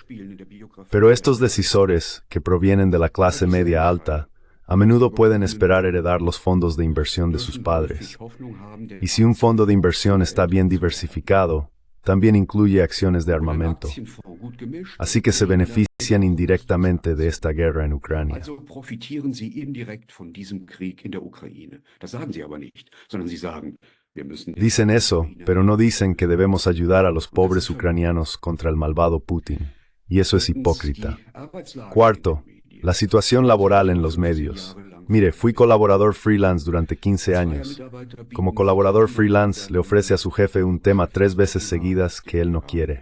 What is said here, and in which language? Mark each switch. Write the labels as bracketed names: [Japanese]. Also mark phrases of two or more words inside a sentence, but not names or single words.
[Spanish] Pero estos decisores, que provienen de la clase media alta, a menudo pueden esperar heredar los fondos de inversión de sus padres. Y si un fondo de inversión está bien diversificado, también incluye acciones de armamento. Así que se benefician indirectamente de esta guerra en Ucrania. [German] Also profitieren sie indirekt von diesem Krieg in der Ukraine. Das sagen sie aber nicht, sondern sie sagen, wir müssen... [Spanish] Dicen eso, pero no dicen que debemos ayudar a los pobres ucranianos contra el malvado Putin. Y eso es hipócrita. Cuarto, la situación laboral en los medios. Mire, fui colaborador freelance durante 15 años. Como colaborador freelance, le ofrece a su jefe un tema 3 veces seguidas que él no quiere.